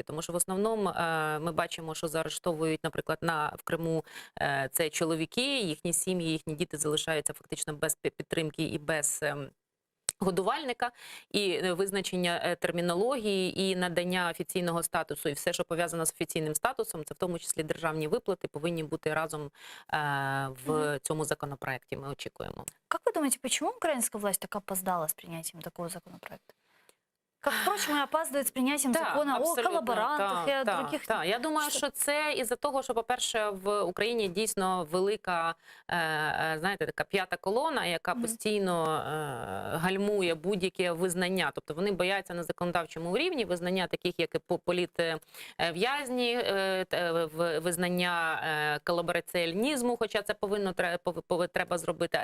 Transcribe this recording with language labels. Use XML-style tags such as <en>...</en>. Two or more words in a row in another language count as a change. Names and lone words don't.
<uk>Тому що в основному ми бачимо, що заарештовують, наприклад, в Криму це чоловіки, їхні сім'ї, їхні діти залишаються фактично без підтримки і без годувальника, і визначення термінології, і надання офіційного статусу, і все, що пов'язано з офіційним статусом, це в тому числі державні виплати, повинні бути разом в цьому законопроекті, ми очікуємо.</uk> <ru>Как вы думаете, почему украинская власть так опоздала с принятием такого законопроекта? Как, впрочем, и опаздывает с принятием закона о колаборантах и о других...</ru> <uk>Так, я думаю, що це із-за того, що, по-перше, в Україні дійсно велика, знаєте, така п'ята колона, яка постійно гальмує будь-яке визнання. Тобто вони бояться на законодавчому рівні визнання таких, як і політв'язні, визнання колабораціонізму, хоча це треба зробити.</uk>